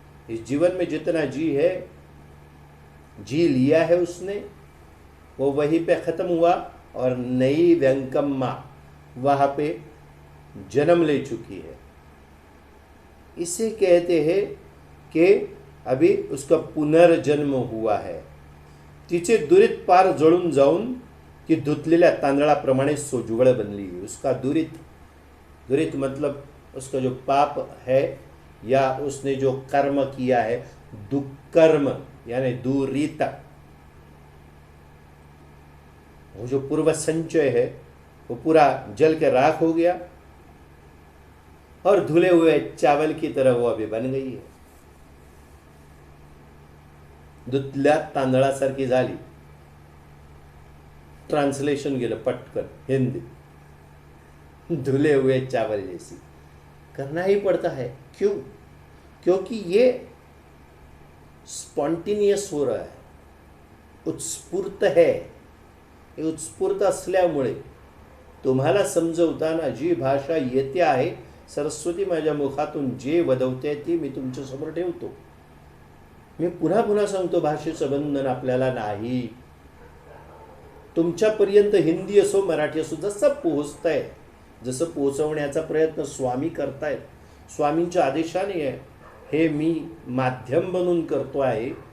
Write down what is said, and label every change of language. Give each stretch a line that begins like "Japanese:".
Hindi: इस जीवन में जितना जी लिया है उसने, वो वहीं पे ख़त्म हुआ, और नई व्यंकम्मा वहाँ पे जन्म ले चुकी है. इसे कहते हैं कि अभी उसका पुनर्जन्म हुआ है.
Marathi: तिचे दुरित पार जळून जाऊन ती धुतलेल्या तांदळाप्रमाणे सोज्वळ बनली.
Hindi: उसका दुरित मतलब उसका जो पाप है या उसने जो कर्म किया है, दुष्कर्म यानी दुरित, वो जो पूर्व संचय है वो पूरा जल के राख हो गया, और धुले हुए चावल की तरह वो अभी बन गई है.
Marathi: धुतल्या तांदळासारखी झाली. ट्रांसलेशन गेलं पटकन हिंदी.
Hindi: धुले हुए चावल जैसी करना ही पड़ता है. क्यों? क्योंकि ये स्पॉन्टेनियस हो रहा है, उत्स्फूर्त है.
Marathi: हे उत्स्फूर्त असल्यामुळे तुम्हाला समजवताना जी भाषा येते आहे, सरस्वती माझ्या मुखातून जे वदवते ती मी तुमच्यासमोर ठेवतो. मी पुन्हा पुन्हा सांगतो, भाषेचं बंधन आपल्याला नाही. तुमच्यापर्यंत हिंदी असो मराठी असो जसं पोहोचतंय, जसं पोहोचवण्याचा प्रयत्न स्वामी करतायत, स्वामींच्या आदेशाने आहे, हे मी माध्यम बनून करतो आहे.